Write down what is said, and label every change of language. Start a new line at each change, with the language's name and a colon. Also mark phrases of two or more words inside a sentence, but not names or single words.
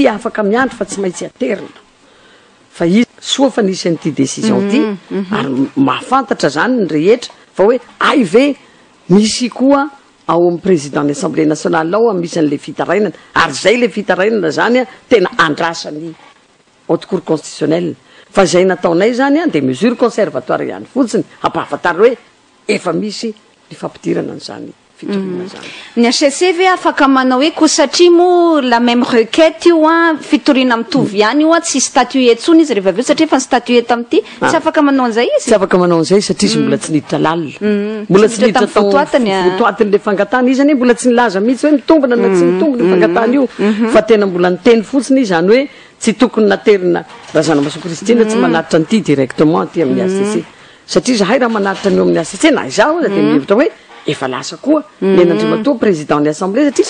Malagasy: afaka miandry fa tsy maintsy aterina fa izy soa fa nisy an'ity décision ty ary mahafantatra zany ny rehetra fa hoe ay ve misy koa ao amin'ny président ny
French: assemblée nationale
Malagasy: ao misy an'le fitarainana ary zay le fitarainana zany tena andrasany
French: haute cour constitutionnelle
Malagasy: fa zay nataonay zany
French: de mesure conservatoire
Malagasy: ihany fotsiny ampahafatary hoe efa misy ny fampidirana an'izany fitorina zany ny HCC ve afaka manao hoe ko satria mo
French: la même requête
Malagasy: io fitorina mitovy ihany io tsy statué tsony izy rehefa aveo satria fa ny statué tamity tsy afaka manao an'izay izy tsy afaka manao an'izay satria izy mbola tsy niditra lalina mbola tsy niditra fotoatiny le fangatana izy anie mbola tsy nilaza mihitsy hoe mitombona na tsy mitombona ny fangatana io fa tena mbola niteny fotsiny izy zany hoe tsy tokony naterina Razanamaso Kristina tsy manaritra an'ity directement aty amin'ny HCC satria zahay raha manaritra an'io amin'ny HCC na izaho de mihevitra hoe efa lasa koa nen'Andriamatoa président ny assemblée satria